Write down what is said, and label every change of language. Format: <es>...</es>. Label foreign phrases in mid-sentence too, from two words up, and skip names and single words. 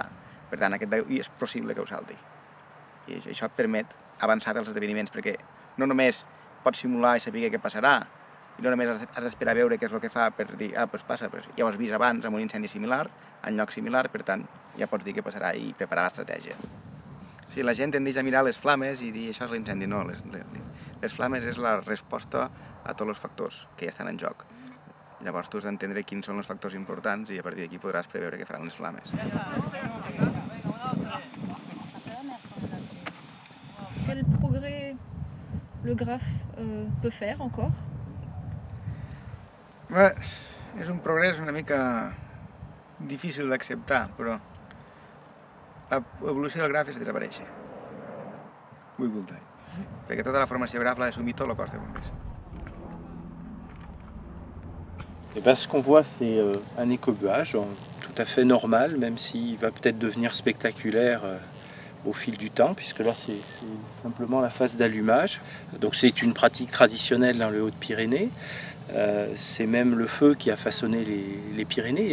<ca>Per tant, aquest dia és possible que ho salti. I això et permet avançar dels esdeveniments, perquè no només pots simular i saber què passarà, i no només has d'esperar a veure què és el que fa per dir, doncs passa, ja ho has vist abans amb un incendi similar, en lloc similar, per tant, ja pots dir què passarà i preparar l'estratègia. Sí, la gent tendeix a mirar les flames i dir això és l'incendi. No, les flames és la resposta a tots els factors que ja estan en joc. Llavors tu has d'entendre quins són els factors importants i a partir d'aquí podràs preveure què faran les flames.</ca> <fr>Quel progrès le graphe peut faire encore?</fr> <ca>És un progrés una mica difícil d'acceptar, però l'evolució del graf és desaparèixer. 8 voltants. Perquè tota la formació graf l'ha d'assumir tot el cos de bombers.</ca> <fr>Et ben, ce qu'on voit, c'est un écobuage tout à fait normal, même s'il va peut-être devenir spectaculaire au fil du temps, puisque là, c'est simplement la phase d'allumage. Donc c'est une pratique traditionnelle dans les Hautes-Pyrénées. C'est même le feu qui a façonné les Pyrénées.</fr>